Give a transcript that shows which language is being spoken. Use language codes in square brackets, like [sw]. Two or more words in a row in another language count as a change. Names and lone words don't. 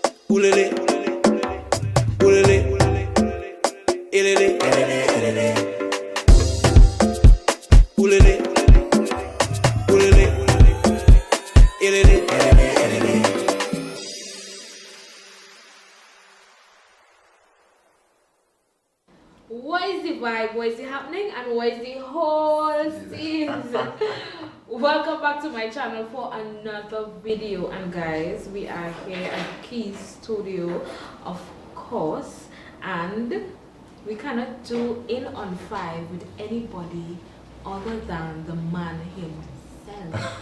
[en] Oulele, oulele, elele, elele, oulele, oulele, elele, elele. What is the vibe? What is it happening? And what is the whole scene? Welcome back to my channel for another video. And guys, we are here at Key's studio, of course, and we cannot do in on 5 with anybody other than the man himself.